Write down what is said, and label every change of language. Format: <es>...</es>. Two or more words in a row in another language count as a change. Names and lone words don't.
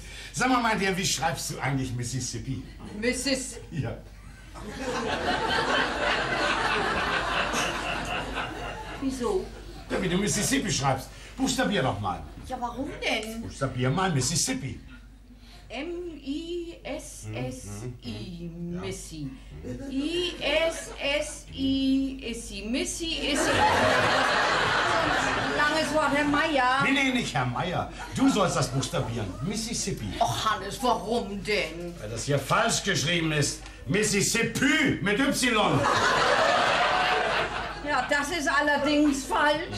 <de>Sag mal, mein Dear, wie schreibst du eigentlich Mississippi? Mrs. Ja. Wieso? Ja, wie du Mississippi schreibst. Buchstabier doch mal. Ja, warum denn? Buchstabier mal Mississippi. M-I-S-S-I, Missy. I-S-S-I, Issi. Missy, Issi. Langes Wort, Herr Meier. Nee, nicht Herr Meier. Du sollst das buchstabieren. Mississippi. Och, Hannes, warum denn? Weil das hier falsch geschrieben ist. Mississippi mit Y. Ja, das ist allerdings falsch.</de>